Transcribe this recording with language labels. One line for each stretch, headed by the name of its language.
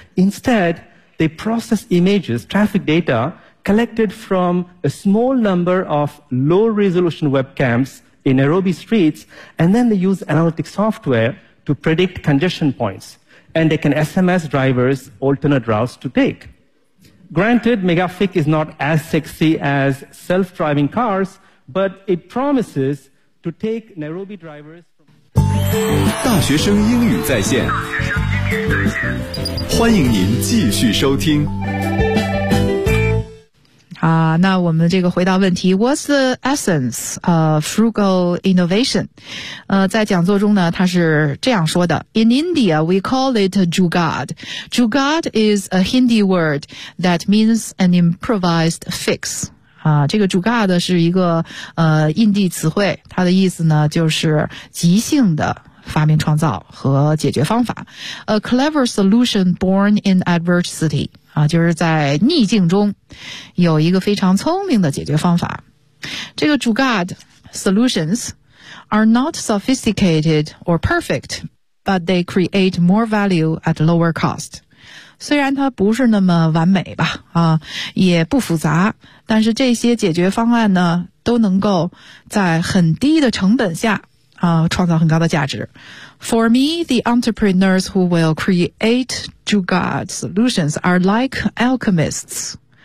English: Instead, they process images, traffic data, collected from a small number of low-resolution webcams in Nairobi streets, and then they use analytic software to predict congestion points, and they can SMS drivers alternate routes to take. Granted, MegaFig is not as sexy as self-driving cars, but it promises to take Nairobi drivers from...
Chinese: 大学生英语在线，欢迎您继续收听。好，那我们这个回到问题
English: What's the essence of frugal innovation?
Chinese: 在讲座中呢他是这样说的
English: In India, we call it Jugad. Jugad is a Hindi word that means an improvised fix.
Chinese: 这个 Jugad 是一个印地词汇它的意思呢就是即兴的发明创造和解决方法。
English: A clever solution born in adversity.
Chinese: 就是在逆境中有一个非常聪明的解决方法。这个
English: Jugad solutions are not sophisticated or perfect, but they create more value at lower cost.
Chinese: 虽然它不是那么完美吧也不复杂但是这些解决方案呢都能够在很低的成本下创造很高的价值。
English: For me, the entrepreneurs who will create Jugad solutions are like alchemists.